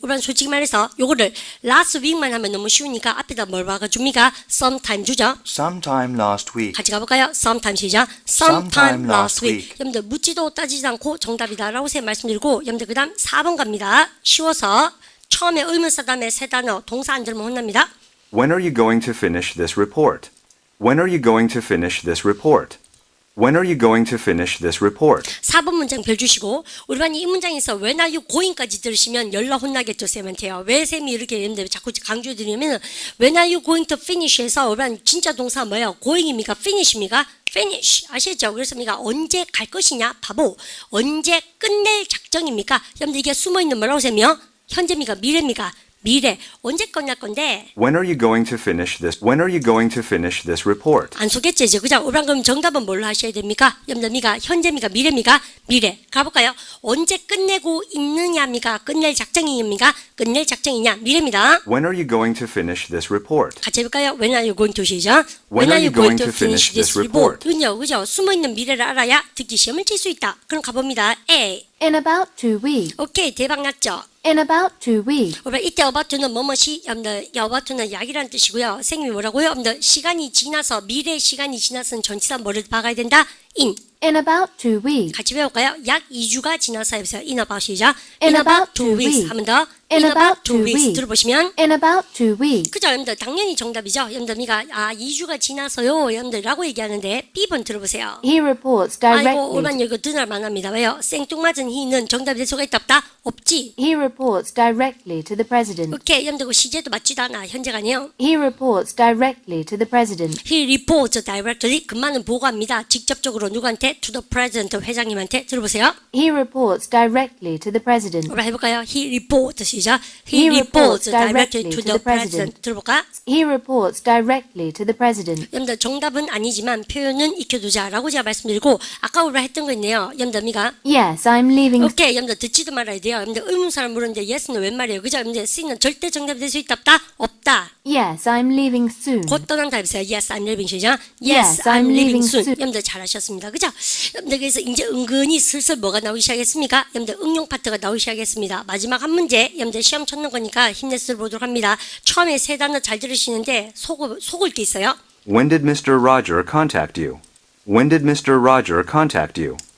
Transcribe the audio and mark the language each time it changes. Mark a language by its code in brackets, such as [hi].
[ko] 우리는 솔직히 말해서 요거를 last week만 하면 너무 쉬우니까 앞에다 뭘 박아줍니까? Sometime 주죠. [en] Sometime last week. [ko] 같이 가볼까요? [en] Sometime 시작. Sometime last week. [ko] 여러분들 묻지도 따지지 않고 정답이다라고 쌤 말씀드리고 여러분들 그 다음 4번 갑니다. 쉬워서 처음에 의문사 다음에 세 단어 동사 안 들으면 혼납니다. [en] When are you going to finish this report? When are you going to finish this report? When are you going to finish this report? [ko] 4번 문장 별 주시고 우리 반이 이 문장에서 [en] when are you going [ko] 까지 들으시면 열나 혼나겠죠 쌤한테요. 왜 쌤이 이렇게 했는데 자꾸 강조해드리면 [en] when are you going to finish [ko] 에서 우리 반 진짜 동사 뭐예요? going입니까? finish입니까? finish 아시죠? 그래서 우리가 언제 갈 것이냐? 바보. 언제 끝낼 작정입니까? 여러분들 이게 숨어있는 뭐라고 쌤이요? 현재입니까? 미래입니까? 미래. 언제 끝날 건데? [en] When are you going to finish this? When are you going to finish this report? [ko] 안 속겠죠, 이제. 그죠? 그럼 정답은 뭘로 하셔야 됩니까? 여러분들, 현재입니까? 미래입니까? 미래. 가볼까요? 언제 끝내고 있느냐입니까? 끝낼 작정입니까? 끝낼 작정이냐? 미래입니다. [en] When are you going to finish this report? [ko] 같이 해볼까요? [en] When are you going to 시작? When are you going to finish this report? [ko] 그죠? 숨어있는 미래를 알아야 듣기 시험을 칠 수 있다. 그럼 가봅니다. A. [en] In about 2 weeks. [ko] 오케이, 대박 났죠? [en] In about 2 weeks. [ko] 그러면 이때 abaut는 뭐뭐시, 여러분들, abaut는 약이라는 뜻이고요. 선생님이 뭐라고요? 여러분들, 시간이 지나서, 미래 시간이 지나서는 전치사 뭐를 박아야 된다? [en] in. In about 2 weeks. [ko] 같이 배울까요? 약 2주가 지나서 해보세요. [en] In about 시작. In about 2 2 weeks. [ko] 하면 더. [en] In about 2 weeks. [ko] 들어보시면. [en] In about 2 weeks. [ko] 그죠? 여러분들, 당연히 정답이죠? 여러분들, 2주가 지나서요. 여러분들, 라고 얘기하는데, B번 들어보세요. [en] He reports [ko] 아이고, [en] directly. [ko] 오만 이거 드날 만합니다. 왜요? 생뚱맞은 he는 정답이 될 수가 있다 없다? 없지. [en] He reports directly to the president. [ko] 오케이, 여러분들, 시제도 맞지도 않아. 현재가 아니에요. [en] He reports directly to the president. He reports directly. [ko] 그만은 보고합니다. 직접적으로 누구한테? [en] To the president. [ko] 회장님한테. 들어보세요. [en] He reports directly to the president. [ko] 한번 해볼까요? [en] He reports 시작. He reports directly to to the the president. president. [ko] 들어볼까? [en] He reports directly to the president. [ko] 여러분들 정답은 아니지만 표현은 익혀두자라고 제가 말씀드리고 아까 우리가 했던 거 있네요. 여러분들 [en] Yes, I'm leaving. [ko] 오케이. 여러분들 듣지도 말아야 돼요. 여러분들 의문사를 물었는데 yes는 웬 말이에요? 그죠? 여러분들 C는 절대 정답이 될 수 있다 없다? 없다. [en] Yes, I'm leaving soon. [ko] 곧 떠난다 해보세요. [en] Yes, I'm leaving 시작. Yes, I'm leaving soon. [ko] 여러분들 잘하셨습니다. 그죠? 여러분들 그래서 이제 은근히 슬슬 뭐가 나오기 시작했습니까? 여러분들 응용 파트가 나오기 시작했습니다. 마지막 한 문제 여러분들 시험 쳤는 거니까 힘내서 보도록 합니다. 처음에 세 단어 잘 들으시는데 속을 게 있어요. [en] When did Mr. Roger contact you? When did Mr. Roger contact you?